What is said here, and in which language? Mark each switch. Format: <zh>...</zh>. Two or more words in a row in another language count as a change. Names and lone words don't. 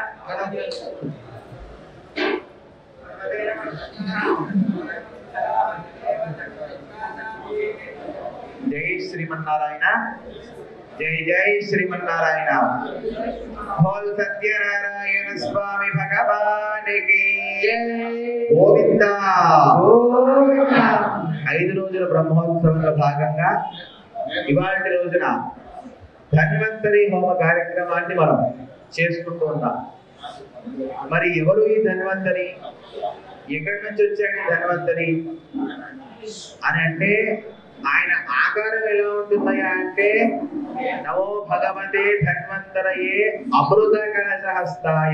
<hi>जय श्रीमन्नारायण जय जय श्रीमन्नारायण बोल सत्यनारायण स्वामी भगवान की గోవింద</hi> <te>5 రోజుల బ్రహ్మోత్సవంలో భాగంగా ఇవాల్టి రోజున ధన్వంతరి హోమ కార్యక్రమాన్ని మనం చేసుకుంటూ ఉన్నాం. మరి ఎవరు ఈ ధన్వంతరి, ఎక్కడి నుంచి వచ్చాడు ధన్వంతరి అని అంటే ఆయన ఆకారం ఎలా ఉంటుందయ్యా అంటే</te> <sa>నమో భగవతే ధన్వంతరయే అమృత కలశహస్తాయ.</sa>